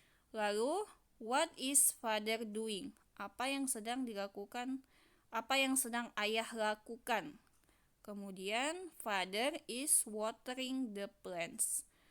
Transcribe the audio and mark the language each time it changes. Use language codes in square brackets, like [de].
[id] Lalu, [en] what is father doing? [id] Apa yang sedang dilakukan? Apa yang sedang ayah lakukan? Kemudian, [en] father is watering the plants.